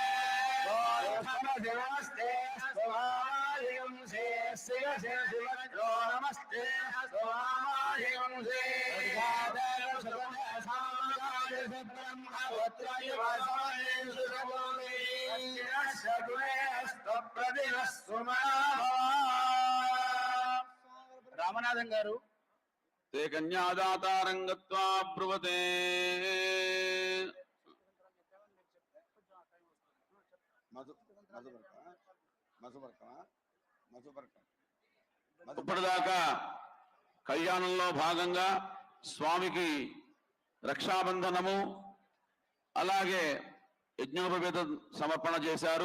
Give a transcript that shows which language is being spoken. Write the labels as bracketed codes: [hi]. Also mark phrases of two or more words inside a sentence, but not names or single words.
[te] నమస్తే నమస్తే రామనాథం గారు [sa] ते कन्यादातारंगत्वा ब्रुवते [te] ఇప్పటిదాకా కళ్యాణంలో భాగంగా స్వామికి రక్షాబంధనము అలాగే యజ్ఞోపవేత సమర్పణ చేశారు.